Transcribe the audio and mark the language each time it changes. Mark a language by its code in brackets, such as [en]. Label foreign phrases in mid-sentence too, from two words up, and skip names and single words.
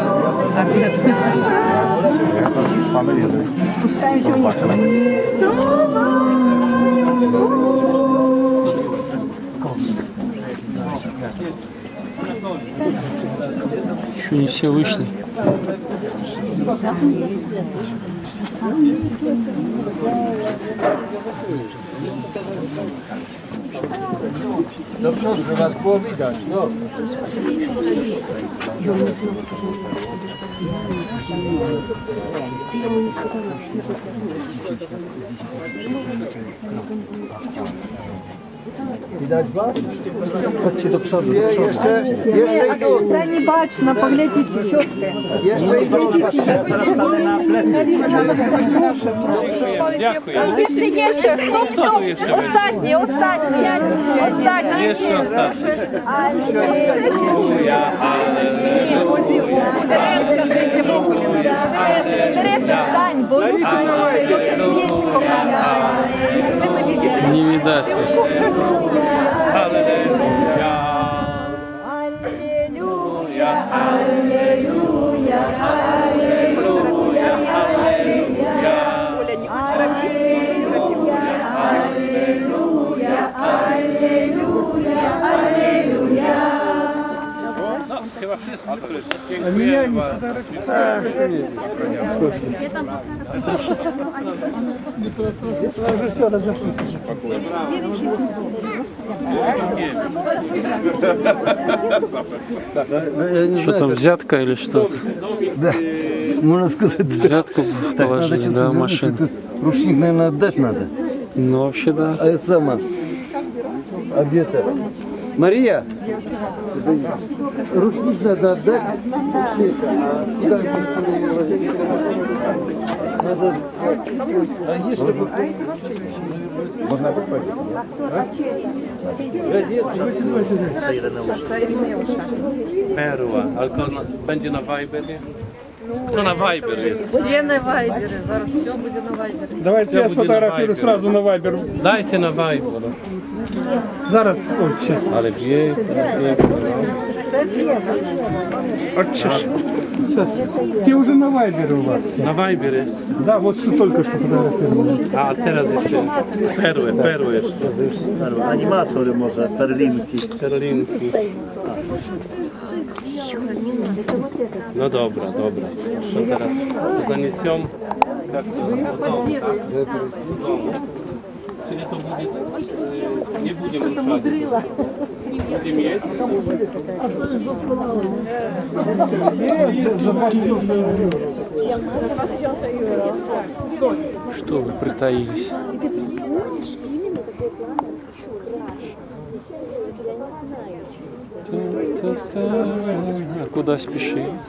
[ru] Спускаемся вниз. Еще не все вышли. [pl] Do przodu, że was było widać, no. Widać was? Chodźcie do przodu. Jeszcze idą. [uk] Це не бачно, поглядіть, сестри. [pl] Jeszcze idą. [uk] Дякую. Jeszcze, стоп. Останні. [pl] Jeszcze ostatni. [uk] Тереска з цим окулем. Тереса, стань, бо [ru] здесь и [pl] chcemy widzieć. [ru] Не видать вас. Оля, не хочешь робить? [pl] Chyba wszyscy. [ru] А меня не сфотографировали. Уже все разошлось. Что там, взятка или что? Да, можно сказать. Взятку Так, надо положили, что-то да, в сделать. машину. Тут ручник, наверное, отдать надо. Ну, вообще, да. А это сама. А где-то? Мария, ручник надо отдать. Надо... А есть чтобы... Можно попасть. [pl] Perła, ale będzie na Viberie? Co na Viber jest? [uk] Все на Вайбере, зараз все буде на Вайбере. [ru] Давайте я сфотографирую сразу на Viber. [pl] Dajcie na Viber. [uk] Зараз, ой, [ru] сейчас. [pl] Ale pięknie. [ru] Сейчас. Те уже на Viber у вас. [pl] Na Viber jest. [ru] Да, вот что только что фотографировали. [pl] A teraz jeszcze perły jeszcze. Animatory może, perlinki. Perlinki. No dobra. To teraz to zaniesią. Jak to? Czyli to będzie, nie będziemy ruszali. Będziemy jeść? [ru] Что вы притаились? А куда спешить?